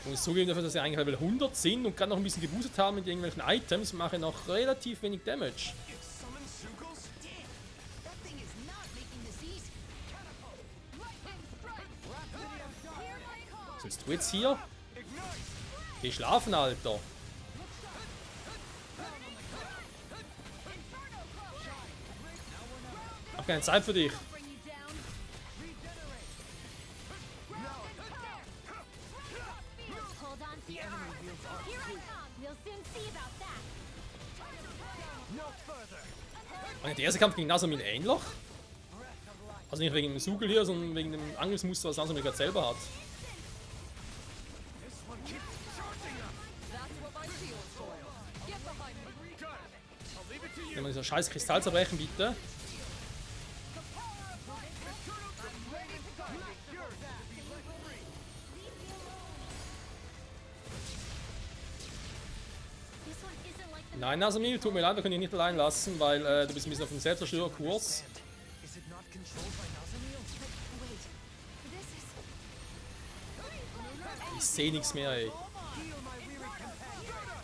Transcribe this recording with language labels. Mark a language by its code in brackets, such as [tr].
[de] Ich muss zugeben dafür, dass sie eigentlich Level 100 sind und gerade noch ein bisschen geboostet haben mit irgendwelchen Items, mache ich noch relativ wenig Damage. [en] It summoned Sugals? Damn! That thing is not making this easy. Catapult! Lightning strike. Hear my call. [de] Was willst du jetzt hier? [en] Ignite! [de] Geh schlafen, Alter. Hab keine Zeit für dich. [en] Bring you down. Hold on to your arms. Here I come. We'll soon see about that. No further. [de] War nicht der erste Kampf gegen Nasamil ähnlich? Also nicht wegen dem Sugel hier, sondern wegen dem Angriffsmuster, was Nasamil gerade selber hat. [en] This one keeps charging up. That's what my shield's for. Get behind me. Got it. I'll leave it to you. [de] Wenn man dieser scheiß Kristall zerbrechen, bitte. [en] This one isn't like the [de] Nein, Nasamil, tut mir leid, wir können dich nicht allein lassen, weil du bist ein bisschen auf dem Selbstzerstörerkurs. [en] Is it not controlled by Nazamil? wait. This is [de] Ich sehe nichts mehr, ey. [en] Heal my weary companion.